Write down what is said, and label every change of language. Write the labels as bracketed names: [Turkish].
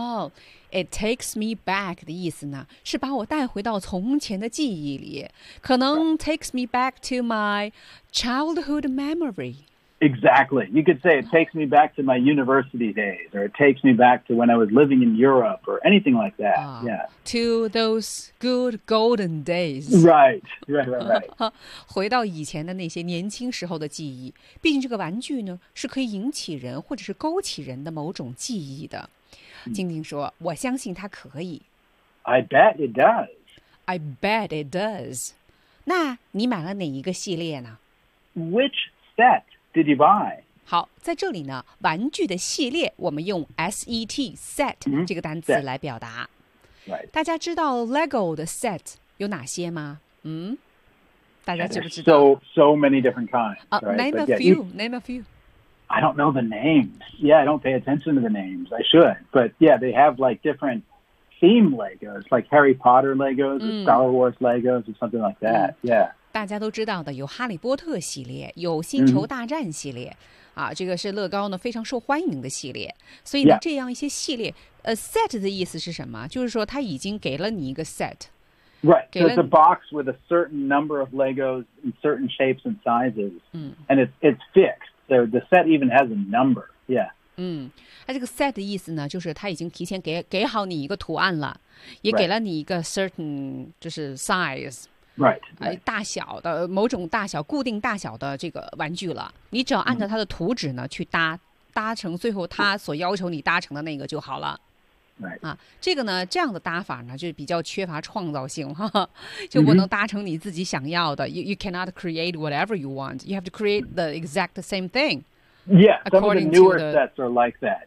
[English] Oh, it takes me back [Chinese] 的意思呢是把我带回到从前的记忆里可能 [English] takes me back to my childhood memory Exactly, you could say it takes me back to my university days or it takes me back to when I was living in Europe or anything like that、yeah. To those good golden days Right [Chinese] 回到以前的那些年轻时候的记忆毕竟这个玩具呢是可以引起人或者是勾起人的某种记忆的静静说我相信它可以 [English] I bet it does I bet it does [Chinese] 那你买了哪一个系列呢 [English] Which set did you buy [Chinese] 好在这里呢玩具的系列我们用 set set 这个单词来表达、 [English] right. [Chinese] 大家知道 Lego 的 set 有哪些吗嗯，大家知不知道 [English] so many different kinds、 name a few name a few I don't know the names. Yeah, I don't pay attention to the names. I should. But yeah, they have like different theme Legos, like Harry Potter Legos, or Star Wars Legos, or something like that. Yeah. [Chinese] 大家都知道的，有哈利波特系列，有星球大战系列，啊，这个是乐高呢非常受欢迎的系列。所以呢，这样一些系列，set 的意思是什么？就是说它已经给了你一个set。 [English] Right. So it's a box with a certain number of Legos in certain shapes and sizes. And it's fixed. So the set even has a number. Yeah. [Chinese] 嗯，这个 set 的意思呢，就是他已经提前给好你一个图案了，也给了你一个 certain 就是 size， [English] right， [Chinese] 大小的某种大小固定大小的这个玩具了，你只要按照它的图纸呢去搭成最后他所要求你搭成的那个就好了。 [English] Right. [Chinese] 啊，这个呢，这样的搭法呢就比较缺乏创造性，哈哈，就不能搭成你自己想要的。 [English] You cannot create whatever you want. You have to create the exact same thing. Yeah, some of the newer sets are like that.